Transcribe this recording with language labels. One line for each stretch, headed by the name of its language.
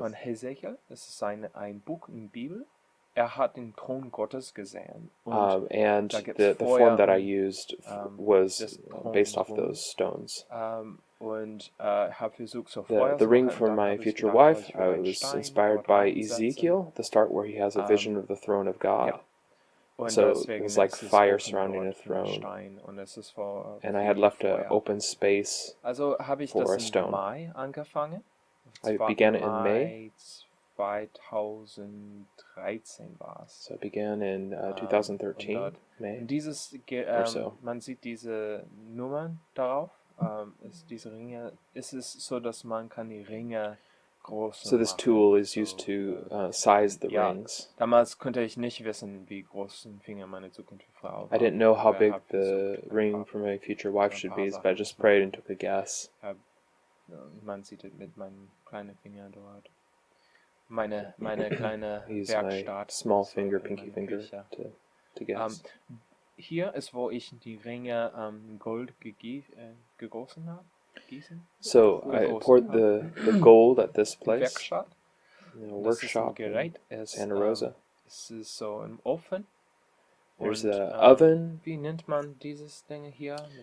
German: Von Hesekiel, das ist ein Buch in der Bibel. Hat den Thron Gottes gesehen.
English: And the form that I used was based off those stones.
German: Und habe versucht, so
English: the ring for my future wife, I was inspired by Ezekiel, the start where he has a vision of the throne of God. So it was like fire surrounding a throne, and I had left an open space for a stone. I began it in May.
German: 2013 war es.
English: So it began in 2013, May or so.
German: Man sieht diese Nummern darauf. Diese Ringe, ist es so, dass man kann die Ringe
English: So this tool is used to size the rings.
German: Damals konnte ich nicht wissen, wie groß ein Finger meine zukünftige Frau war.
English: I didn't know how big the ring for my future wife should be, but I just prayed and took a guess.
German: Man sieht es mit meinem kleinen Finger dort. Meine kleine
English: My
German: Werkstatt.
English: small finger, pinky finger to guess.
German: Hier ist, wo ich die Ringe Gold gegossen habe.
English: So I poured the gold at this place, workshop in Santa Rosa.
German: Es ist so ein Ofen.
English: There's an oven.
German: Wie nennt man dieses Ding hier?